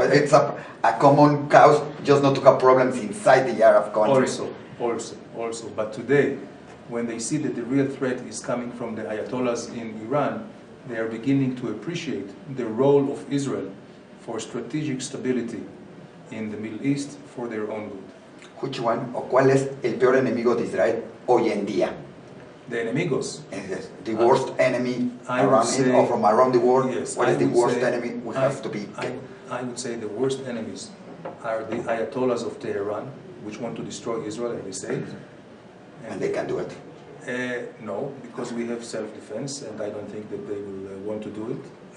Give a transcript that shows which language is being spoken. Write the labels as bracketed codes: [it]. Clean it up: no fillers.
[en] It's a common cause, just not to have problems inside the Arab countries. Also. But today, when they see that the real threat is coming from the Ayatollahs in Iran, they are beginning to appreciate the role of Israel for strategic stability in the Middle East for their own good. Which one, [es] o cuál es el peor enemigo de Israel hoy en día? [en] The enemigos. The worst enemy from around the world. Yes, what is the worst enemy we have to be? I would say the worst enemies are the Ayatollahs of Tehran, which want to destroy Israel, as they say. And they can do it? No, because we have self-defense, and I don't think that they will want to do it.